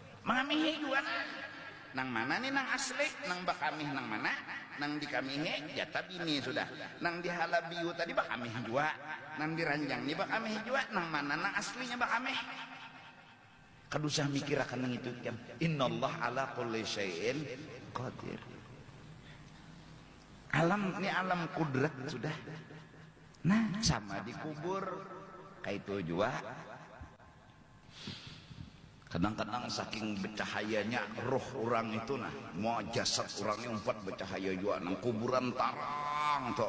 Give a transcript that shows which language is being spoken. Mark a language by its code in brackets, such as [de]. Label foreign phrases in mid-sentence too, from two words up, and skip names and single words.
[bjn] Mengamihi juga nah. Nang mana nih nang asli, nang bakamih nang mana? Nang di kamihe jatah bini sudah. Nang di halabiu tadi bakamih jua. Nang di ranjang nih bakamih jua. Nang mana nang aslinya bakamih? Kadusah mikir akan mengitutkan. [ar] إن الله على كل شيء قدير. [bjn] Alam ini alam kudrat sudah. Nah, sama dikubur kayak itu juga. Kadang-kadang saking bercahayanya roh orang itu nah, mau jasad orangnya umpat bercahaya juga nang kuburan tarang toh.